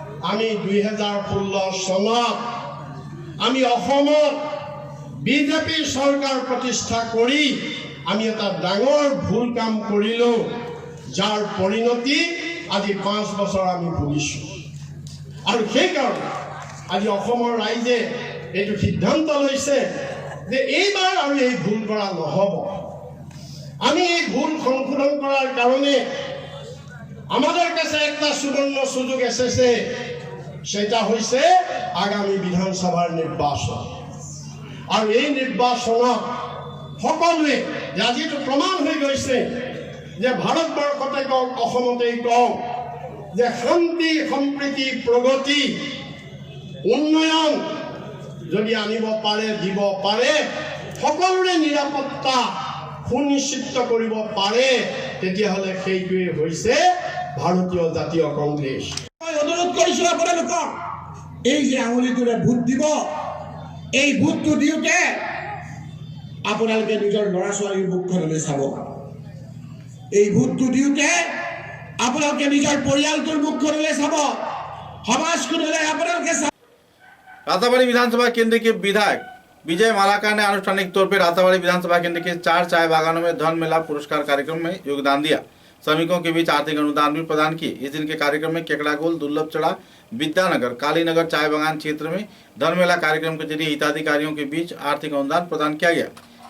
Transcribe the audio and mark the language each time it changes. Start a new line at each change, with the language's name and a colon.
Assamese: আমি 2016 চনত আমি অসমত বিজেপি চৰকাৰ প্ৰতিষ্ঠা কৰি আমি এটা ডাঙৰ ভুল কাম কৰিলো, যাৰ পৰিণতি আজি 5 বছৰ আমি ভুগিছো। আৰু সেইকাৰণে আজি অসমৰ ৰাইজে এইটো সিদ্ধান্ত লৈছে যে এইবাৰ আৰু এই ভুল কৰা নহ'ব।
Bangla: আমি এই ভুল সংশোধন করার কারণে আমাদের কাছে একটা সুবর্ণ সুযোগ এসেছে, সেটা হইছে আগামী বিধানসভার নির্বাচন।
Assamese: আর এই নির্বাচনত সকলোৱে আজিটো প্রমাণ হয়ে গৈছে যে ভারতবর্ষতে কক, অসমতেই কক যে শান্তি, সম্প্ৰীতি, প্ৰগতি, উন্নয়ন যদি আনিব পাৰে, দিব পাৰে, সকলোৰে নিৰাপত্তা সুনিশ্চিত কৰিব পাৰে, তেতিয়াহ'লে সেইটোৱে হৈছে ভাৰতীয় জাতীয় কংগ্ৰেছ। মই অনুৰোধ কৰিছো আপোনালোকক এই যে আঙুলিটোৰে ভোট দিব, এই ভোটটো দিওঁতে আপোনালোকে নিজৰ ল'ৰা ছোৱালীৰ মুখখনলৈ চাব। এই ভোটটো দিওঁতে আপোনালোকে নিজৰ পৰিয়ালটোৰ মুখখনলৈ চাব, সমাজখনলৈ আপোনালোকে চাব।
Hindi: रातावाड़ी विधानसभा केंद्र के विधायक विजय मालाकार ने आनुष्ठानिक तौर पर रातावाड़ी विधानसभा केंद्र के 4 चाय बागानों में धन मेला पुरस्कार कार्यक्रम में योगदान दिया। श्रमिकों के बीच आर्थिक अनुदान भी प्रदान किए। इस दिन के कार्यक्रम में केकड़ागोल, दुर्लभचड़ा, विद्यानगर, कालीनगर चाय बागान क्षेत्र में धन मेला कार्यक्रम के जरिए हिताधिकारियों के बीच आर्थिक अनुदान प्रदान किया गया।